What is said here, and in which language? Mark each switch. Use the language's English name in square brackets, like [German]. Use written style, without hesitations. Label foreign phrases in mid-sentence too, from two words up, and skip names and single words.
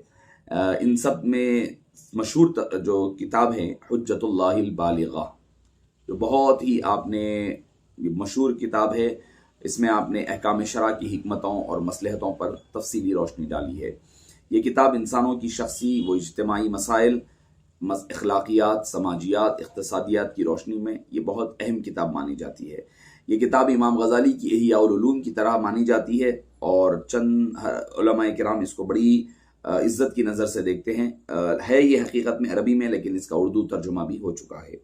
[Urdu] ان سب میں مشہور جو کتاب ہے حجت اللہ البالغہ، جو بہت ہی آپ نے مشہور کتاب ہے، اس میں آپ نے احکام شرع کی حکمتوں اور مصلحتوں پر تفصیلی روشنی ڈالی ہے۔ یہ کتاب انسانوں کی شخصی و اجتماعی مسائل، اخلاقیات، سماجیات، اقتصادیات کی روشنی میں یہ بہت اہم کتاب مانی جاتی ہے۔ یہ کتاب امام غزالی کی احیاء العلوم کی طرح مانی جاتی ہے، اور چند علماء کرام اس کو بڑی عزت کی نظر سے دیکھتے ہیں۔ ہے یہ حقیقت میں عربی میں، لیکن اس کا اردو ترجمہ بھی ہو چکا ہے۔